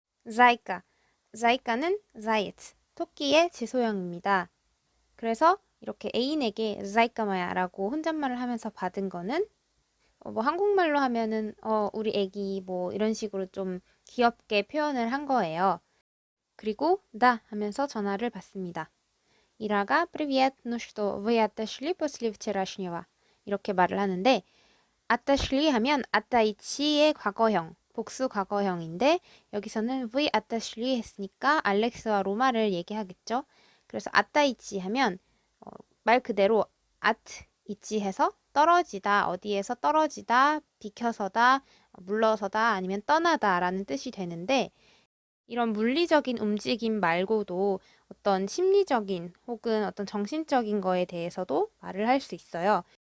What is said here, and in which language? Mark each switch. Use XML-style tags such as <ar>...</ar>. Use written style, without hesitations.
<ko>자이까, 자이까는 자이트, 토끼의 지소형입니다. 그래서 이렇게 애인에게 자이까마야라고 혼잣말을 하면서 받은 거는 뭐 한국말로 하면은 우리 애기 뭐 이런 식으로 좀 귀엽게 표현을 한 거예요. 그리고 나 하면서 전화를 받습니다.</ko> <ru>이라가 Привет, ну что, вы отошли после вчерашнего?</ru> <ko>이렇게 말을 하는데 atashli 하면 atai치의 과거형, 복수 과거형인데 여기서는 v atashli 했으니까 알렉스와 로마를 얘기하겠죠. 그래서 atai치 하면 말 그대로 at 있지 해서 떨어지다, 어디에서 떨어지다, 비켜서다, 물러서다 아니면 떠나다라는 뜻이 되는데 이런 물리적인 움직임 말고도 어떤 심리적인 혹은 어떤 정신적인 거에 대해서도 말을 할 수 있어요.</ko>